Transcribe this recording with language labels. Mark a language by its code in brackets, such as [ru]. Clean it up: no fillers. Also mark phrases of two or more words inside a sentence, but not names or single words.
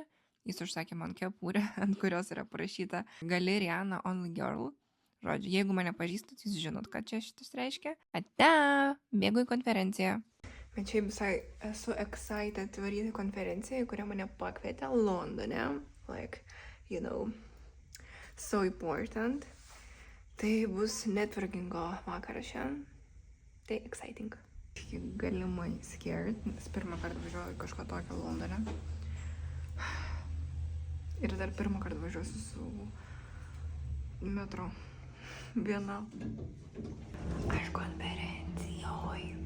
[lt] Jis užsakė man kepurę, ant kurios yra parašyta Gali Rihanna Only Girl. Žodžiu, jeigu mane pažįstat, jūs žinot, ką čia šitas reiškia. Ate, bėgu į konferenciją. Bet šiaip visai esu excited varyti konferenciją, į kurią mane pakvietė Londone. [en] Like, you know. So important. [lt] Tai bus networkingo vakaras šiandien. Tai exciting. Galimai scared, nes pirmą kartą važiuoju kažko tokio Londone. Ir dar pirmą kartą važiuosiu su metro. Viena. Aš konferencijoj.